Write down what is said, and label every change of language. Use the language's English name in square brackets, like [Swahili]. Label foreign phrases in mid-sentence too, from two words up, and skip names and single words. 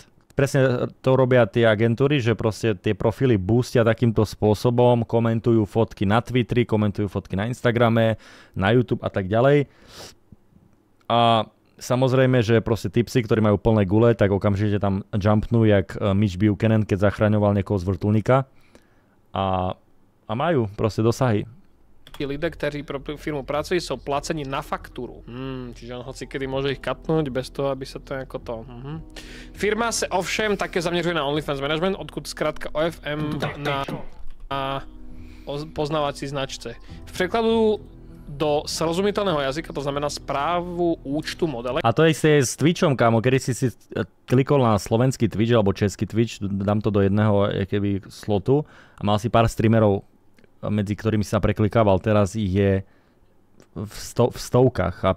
[Slovak] Presne to robia tie agentúry, že proste tie profily boostia takýmto spôsobom, komentujú fotky na Twitteri, komentujú fotky na Instagrame, na YouTube a tak ďalej. A samozrejme, že proste tipsy, ktorí majú plné gule, tak okamžite tam jumpnú, jak Mitch Buchanan, keď zachraňoval niekoho z vrtuľníka. A majú proste dosahy. [Czech] Lidé, kteří pro firmu pracují, jsou placeni na fakturu. [Slovak] Čiže on hoci kedy môže ich katnúť bez toho, aby sa to jako to... [Czech] Firma se ovšem také zaměřuje na OnlyFans Management, odkud zkrátka OFM na poznávací značce. V překladu do srozumiteľného jazyka, to znamená správu účtu modele. [Slovak] A to je s Twitchom, kámo, kedy si klikol na slovenský Twitch alebo český Twitch, dám to do jedného keby slotu a mal si pár streamerov, medzi ktorými sa preklikával, teraz ich je v stovkách, chápeš?